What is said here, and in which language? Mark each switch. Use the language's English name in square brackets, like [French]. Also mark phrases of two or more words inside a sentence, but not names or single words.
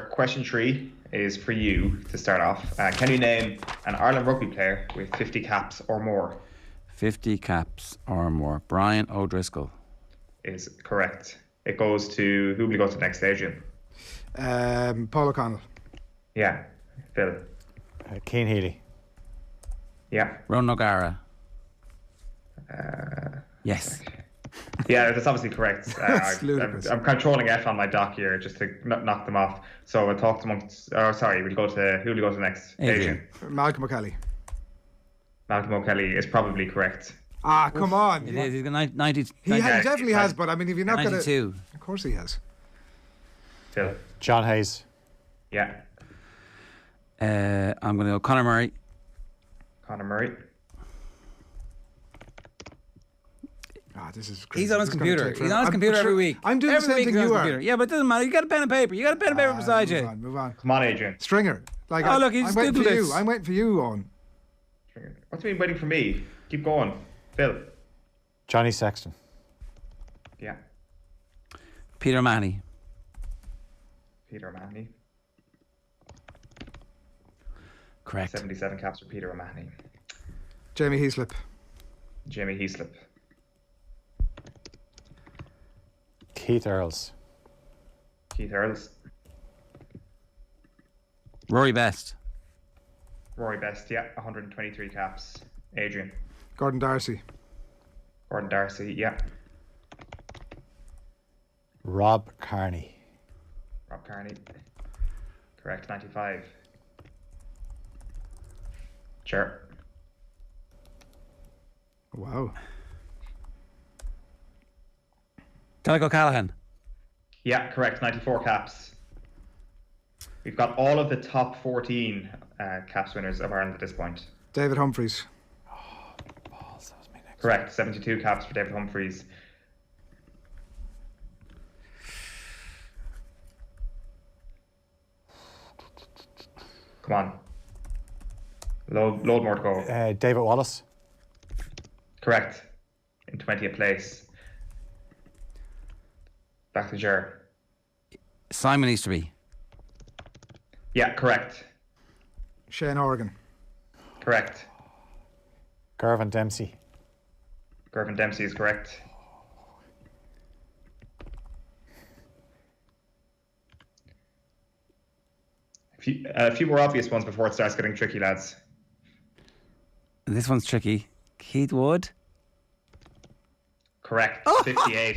[English] Question 3 is for you to start off. Can you name an Ireland rugby player with 50 caps or more? 50 caps or more. Brian O'Driscoll. Is correct. It goes to, who will you go to next, Adrian? Paul O'Connell. Yeah. Phil. Cian Healy. Yeah. Ron O'Gara. Yes. Yeah, that's obviously correct. That's ludicrous. I'm controlling F on my doc here just to knock them off. So we'll talk amongst. Oh, sorry. Who will you go to next? Adrian. Malcolm O'Kelly. Malcolm O'Kelly is probably correct. Ah, come on. It is. He's got 90. He definitely has, but I mean, if you're not going to. 92. Of course he has. Phil. John Hayes. Yeah. I'm going to go Conor Murray. Conor Murray. This is crazy. He's on his computer. He's on his computer every week. I'm doing every the same thing you are. Yeah, but it doesn't matter. You got a pen and paper. You got a pen and paper beside you. Move on. Come on, Adrian. Stringer. Look, he's I'm waiting for Googled you. it. I'm waiting for you, Owen. What do you mean waiting for me? Keep going. Phil. Johnny Sexton. Yeah. Peter O'Mahony. Peter O'Mahony. Correct. 77 caps for Peter O'Mahony. Jamie Heaslip. Jamie Heaslip. Keith Earls. Keith Earls. Rory Best. Rory Best, yeah, 123 caps. Adrian. Gordon Darcy. Gordon Darcy, yeah. Rob Carney. Rob Carney. Correct, 95. Sure. Wow. Donegal O'Callaghan. Yeah, correct, 94 caps. We've got all of the top 14 caps winners of Ireland at this point. David Humphreys. Balls, that was me next. Correct, 72 caps for David Humphreys. Come on. Load more to go. David Wallace. Correct. In 20th place. Back to Ger. Simon Easterby. Yeah, correct. Shane Horgan. Correct. Gervin Dempsey. Gervin Dempsey is correct. A few more obvious ones before it starts getting tricky, lads. This one's tricky. Keith Wood. Correct. 58.